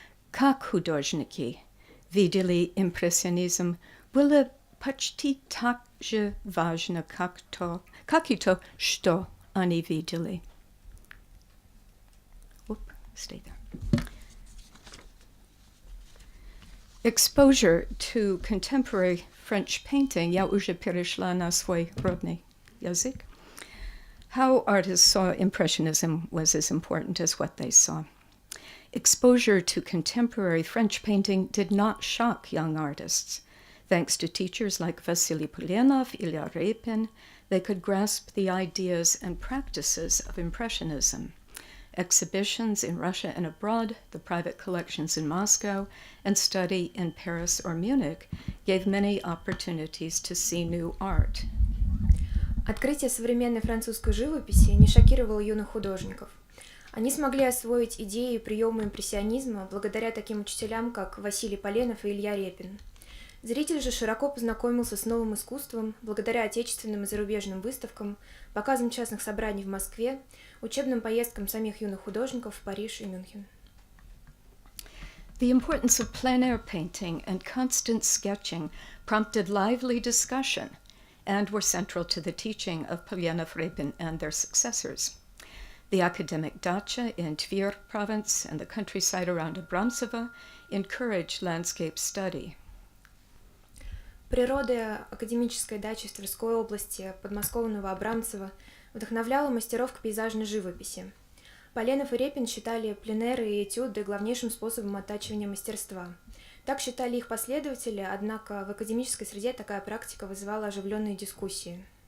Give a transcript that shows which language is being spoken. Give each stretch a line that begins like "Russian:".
Russian: Как художники видели импрессионизм, было почти так же важно, как и то, что они видели.
English: Stay there. Exposure to contemporary French painting,
Russian: я уже перешла на свой родный язык.
English: How artists saw impressionism was as important as what they saw. Exposure to contemporary French painting did not shock young artists. Thanks to teachers like Vasily Polenov, Ilya Repin, they could grasp the ideas and practices of impressionism. Exhibitions in Russia and abroad, the private collections in Moscow, and study in Paris or Munich gave many opportunities to see new art.
Russian: Открытие современной французской живописи не шокировало юных художников. Они смогли освоить идеи и приемы импрессионизма благодаря таким учителям, как Василий Поленов и Илья Репин. Зритель же широко познакомился с новым искусством благодаря отечественным и зарубежным выставкам, показам частных собраний в Москве, учебным поездкам самих юных художников в Париж и Мюнхен.
English: The importance of plein-air painting and constant sketching prompted lively discussion and were central to the teaching of Polenov, Repin, and their successors. The academic dacha in Tver province and the countryside around Abramtsevo encouraged landscape study.
Russian: Природа академической дачи в Тверской области, подмосковного Абрамцева, вдохновляла мастеров к пейзажной живописи. Поленов и Репин считали пленэры и этюды главнейшим способом оттачивания мастерства. Так считали их последователи, однако в академической среде такая практика вызывала оживленные дискуссии.